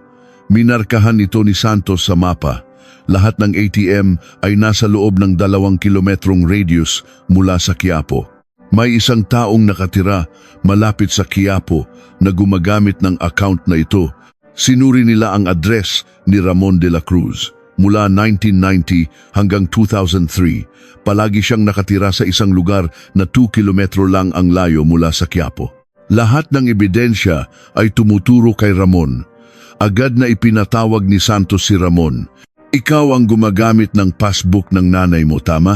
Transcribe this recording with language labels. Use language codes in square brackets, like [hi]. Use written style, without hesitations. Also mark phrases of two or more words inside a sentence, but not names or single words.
[tl] Minarkahan ito ni Santos sa mapa. Lahat ng ATM ay nasa loob ng 2 kilometrong radius mula sa Quiapo. May isang taong nakatira malapit sa Quiapo na gumagamit ng account na ito. Sinuri nila ang address ni Ramon de la Cruz. Mula 1990 hanggang 2003, palagi siyang nakatira sa isang lugar na 2 kilometro lang ang layo mula sa Quiapo. Lahat ng ebidensya ay tumuturo kay Ramon. Agad na ipinatawag ni Santos si Ramon. Ikaw ang gumagamit ng passbook ng nanay mo, tama?